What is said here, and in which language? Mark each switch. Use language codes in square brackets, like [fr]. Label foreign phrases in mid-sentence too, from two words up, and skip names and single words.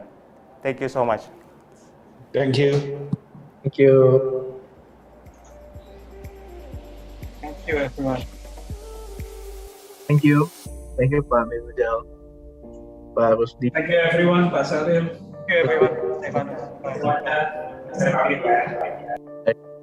[en] Thank you so much. Thank you. Thank you. Thank you, everyone. Thank you. Thank you, Pak Mizal, Pak Rusdi. Thank you everyone, Pak Salim. Thank you, everyone. Stefanus. [id] Semuanya. Terima kasih.